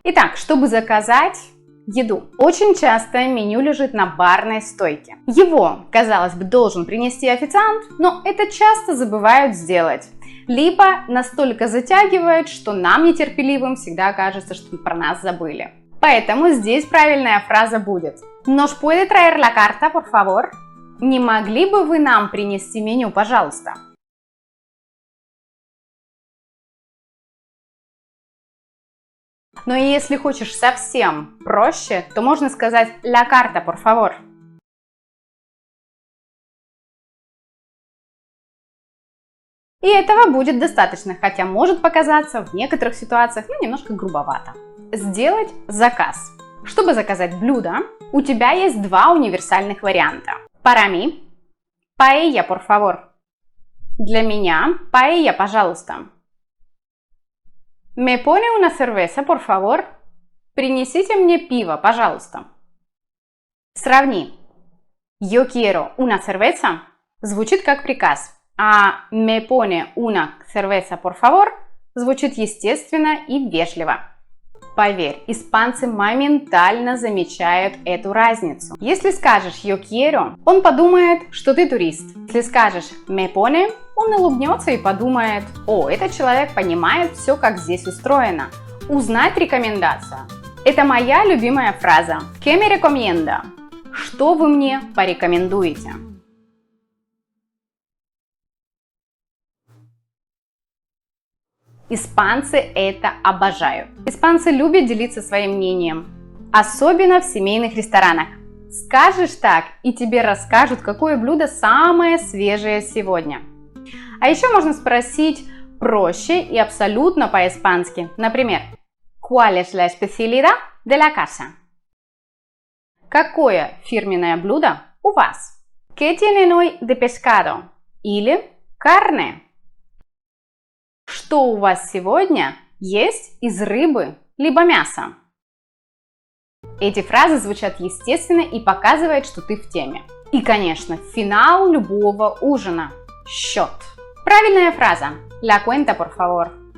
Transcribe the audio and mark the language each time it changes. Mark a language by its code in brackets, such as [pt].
[ru] Итак, чтобы заказать еду. Очень часто меню лежит на барной стойке. Его, казалось бы, должен принести официант, но это часто забывают сделать. Либо настолько затягивает, что нам, нетерпеливым, всегда кажется, что про нас забыли. Поэтому здесь правильная фраза будет: [es] «Nos puede traer la carta, por favor?» [ru] Не могли бы вы нам принести меню, пожалуйста? Но если хочешь совсем проще, то можно сказать [es] «la carta, por favor». [ru] И этого будет достаточно, хотя может показаться в некоторых ситуациях немножко грубовато. Сделать заказ. Чтобы заказать блюдо, у тебя есть два универсальных варианта. [es] Para mí, paella, por favor. [ru] Для меня, paella, пожалуйста. [es] Me pone una cerveza, por favor. [ru] Принесите мне пиво, пожалуйста. Сравни. [es] Yo quiero una cerveza [ru] звучит как приказ. [es] А me pone una cerveza, por favor, [ru] звучит естественно и вежливо. Поверь, испанцы моментально замечают эту разницу. Если скажешь [es] yo quiero, [ru] он подумает, что ты турист. Если скажешь [es] me pone, [ru] он улыбнется и подумает: о, этот человек понимает все, как здесь устроено. Узнать рекомендация. Это моя любимая фраза. [es] ¿Qué me recomienda? [ru] Что вы мне порекомендуете? Испанцы это обожают. Испанцы любят делиться своим мнением, особенно в семейных ресторанах. Скажешь так, и тебе расскажут, какое блюдо самое свежее сегодня. А еще можно спросить проще и абсолютно по-испански. Например, [es] ¿Cuál es la especialidad de la casa? [ru] Какое фирменное блюдо у вас? [es] ¿Qué tienen hoy de pescado? [ru] Или carne? Что у вас сегодня есть из рыбы либо мяса? Эти фразы звучат естественно и показывают, что ты в теме. И, конечно, финал любого ужина – счет. Правильная фраза [es] – la cuenta, por favor.